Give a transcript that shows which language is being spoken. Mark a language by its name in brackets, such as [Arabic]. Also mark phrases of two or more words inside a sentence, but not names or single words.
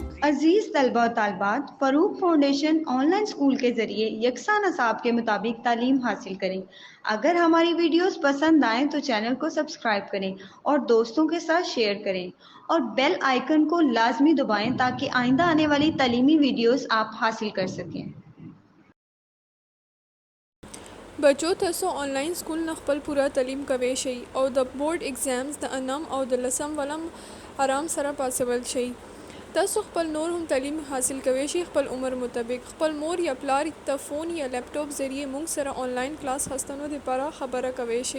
[Urdu] عزیز طلبہ و طالبات، فروق فاؤنڈیشن آن لائن اسکول کے ذریعے یکساں نصاب کے مطابق تعلیم حاصل کریں۔ اگر ہماری ویڈیوز پسند آئیں تو چینل کو سبسکرائب کریں اور دوستوں کے ساتھ شیئر کریں اور بیل آئیکن کو لازمی دبائیں تاکہ آئندہ آنے والی تعلیمی ویڈیوز آپ حاصل کر سکیں۔ [Pashto] بچو تاسو آنلاین سکول نه خپل پوره تعلیم کوي شي او د بورډ ایگزامز د انم او د لسم ولم آرام سره پاسول شي. تاسو خپل نور هم تعلیم حاصل کوي شي خپل عمر مطابق. خپل مور یا پلار ته فون یا لیپټاپ ذریعے مونږ سره آنلاین کلاس هستنو لپاره خبره کوي شي.